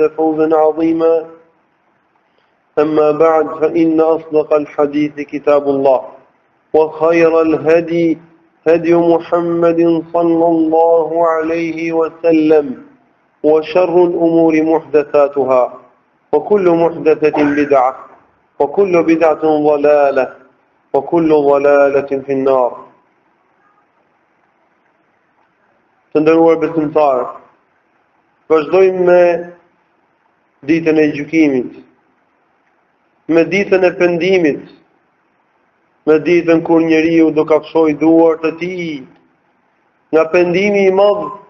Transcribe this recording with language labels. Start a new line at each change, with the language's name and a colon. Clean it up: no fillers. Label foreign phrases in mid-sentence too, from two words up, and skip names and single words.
Arabic: فوزا عظيما أما بعد فإن أصدق الحديث كتاب الله وخير الهدي هدي محمد صلى الله عليه وسلم وشر الأمور محدثاتها وكل محدثة بدعة وكل بدعة ضلالة وكل ضلالة في النار.
Albanian: Të nderuar besimtarë, vazhdojmë me ditën e gjykimit, me ditën e pendimit, me ditën kur njeriu do kafshoj duart e tij nga pendimi i madh,